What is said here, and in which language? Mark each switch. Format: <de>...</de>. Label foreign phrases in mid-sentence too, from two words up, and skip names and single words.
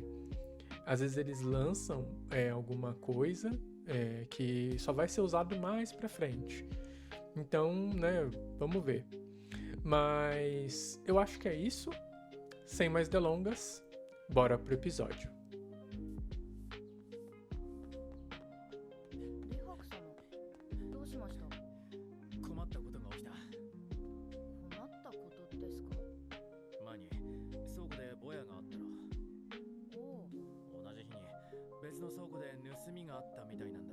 <pt>Às vezes eles lançam alguma coisa que só vai ser usado mais pra frente. Então, né, vamos ver. Mas eu acho que é isso. Sem mais delongas, bora pro episódio.</pt> <ja>リハク様、どうしました？困ったことが起きた。困ったことですか？前に倉庫でボヤがあったろ。おお、同じ日に別の倉庫で盗みがあったみたいなんだ。</ja>